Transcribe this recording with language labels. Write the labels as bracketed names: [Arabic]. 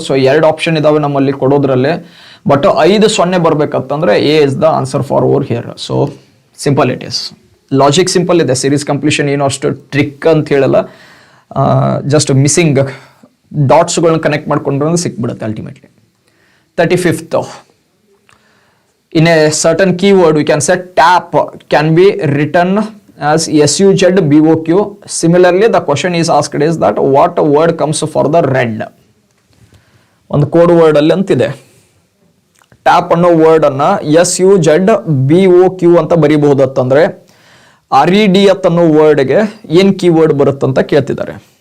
[Kannada] So 2 option ಇದಾವೆ ನಮ್ಮಲ್ಲಿ ಕೊಡೋದ್ರಲ್ಲಿ. But 5 0 ಬರ್ಬೇಕಂತಂದ್ರೆ [English] A is the answer for over here. So simple it is. [Kannada] Logic simple ಇದೆ. Series completion ಏನೋ ಅಷ್ಟು trick ಅಂತ ಹೇಳಲ್ಲ. ಜಸ್ಟ್ ಮಿಸ್ಸಿಂಗ್ ಡಾಟ್ಸ್ಗಳನ್ನ ಕನೆಕ್ಟ್ ಮಾಡ್ಕೊಂಡ್ರೆ ಸಿಕ್ಬಿಡುತ್ತೆ ultimately. [English] 35th. In a certain keyword, we can say tap can be written as SUZBOQ. Similarly, the question is asked is that what word comes for the red? [Kannada] ಒಂದು code word ಅಲ್ಲಿ ಅಂತಿದೆ. Tap ಅನ್ನೋ word ಅನ್ನ SUZBOQ ಅಂತ ಬರೀಬಹುದತ್ತಂದ್ರೆ RED ಅನ್ನೋ ವರ್ಡ್ಗೆ ಏನ್ keyword ಬರುತ್ತಂತ ಕೇಳ್ತಿದ್ದಾರೆ.